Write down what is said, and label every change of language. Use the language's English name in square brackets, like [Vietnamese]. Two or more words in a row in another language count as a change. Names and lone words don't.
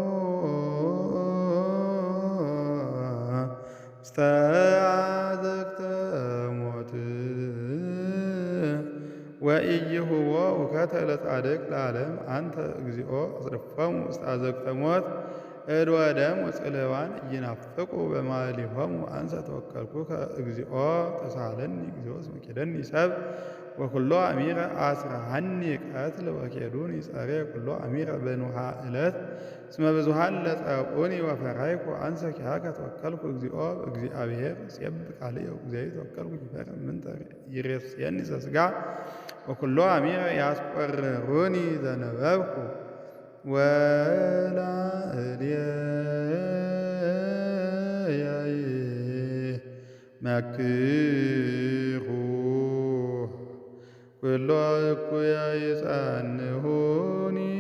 [Geez] ውስተ አዘቅተ ሞት ወኢይሁቦ ውከተ ለጻድቅ ለዓለም አንተ እግዚኦ አጽድፎሙ ውስተ አዘቅተ ሞት እድ ወደም ወጽልዋን ኢይናፍቁ በማእሊሆሙ አንሰ ተወከልኩከ እግዚኦ ተሳለኒ እግዚኦ እስመ ኬደኒ ሰብእ ወኩሎ አሚረ አስረሃኒ ቀትል ወኬዱኒ ጸሬ ኩሎ አሚረ በንውሃ ዕለት እስመ ብዙኃን ለጸቁኒ ወፈራይኩ አንሰ ኪያከ ተወከልኩ እግዚኦ እግዚአብሔር ሲየብብ ቃልየ እግዚአብሔር ተወከልኩ ይፈርህ ምንተ ይሬስየኒ ዘሥጋ ወኩሎ አሚረ ያስቈርሩኒ ዘነበብኩ ወላዕሌየ መክሩ ኩሎ እኩየ ይጸንሑኒ